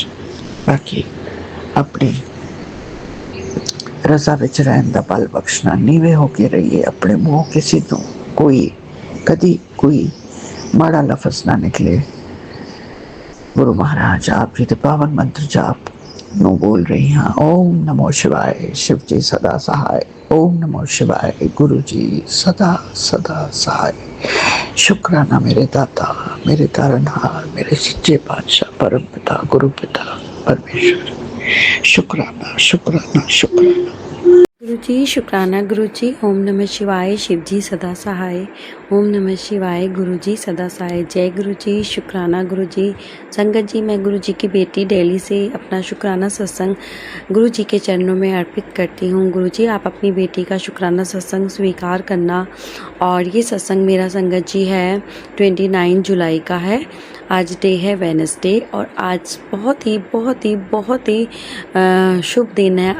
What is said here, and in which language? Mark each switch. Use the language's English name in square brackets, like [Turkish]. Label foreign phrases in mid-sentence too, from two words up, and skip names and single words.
[Punjabi] ਬਾਕੀ ਆਪਣੀ ਰਜ਼ਾ ਵਿੱਚ ਰਹਿਣ ਦਾ ਬਲ ਬਖਸ਼ਣਾ, ਨੀਵੇਂ ਹੋ ਕੇ ਰਹੀਏ, ਆਪਣੇ ਮੂੰਹ ਕਿਸੇ ਤੋਂ ਕਦੀ ਕੋਈ ਮਾੜਾ ਲਫ਼ਜ਼ ਨਾ ਨਿਕਲੇ ਗੁਰੂ ਮਹਾਰਾਜ। ਆਪ ਜੀ ਦੇ ਪਾਵਨ ਮੰਤਰ ਜਾਪ ਨੂੰ ਬੋਲ ਰਹੀ ਹਾਂ। ਓਮ ਨਮੋ ਸ਼ਿਵਾਏ, [Hindi] शिव जी सदा सहाय। ओम नमो शिवाय, गुरु जी सदा सहाय। शुक्राना मेरे दाता, मेरे तारनहार, मेरे सच्चे पातशाह परम पिता गुरु पिता परमेश्वर। शुक्राना। गुरु जी शुक्राना। गुरु जी ओम नमः शिवाय, शिव जी सदा सहाय। ओम नमः शिवाय, गुरु जी सदा सहाय। जय गुरु जी। शुक्राना गुरु जी। संगत जी, मैं गुरु जी की बेटी दिल्ली से अपना शुक्राना सत्संग गुरु जी के चरणों में अर्पित करती हूँ। गुरु जी, आप अपनी बेटी का शुक्राना सत्संग स्वीकार करना। और ये सत्संग मेरा संगत जी है 29 जुलाई का है। आज डे है वेडनेसडे, और आज बहुत ही शुभ दिन है।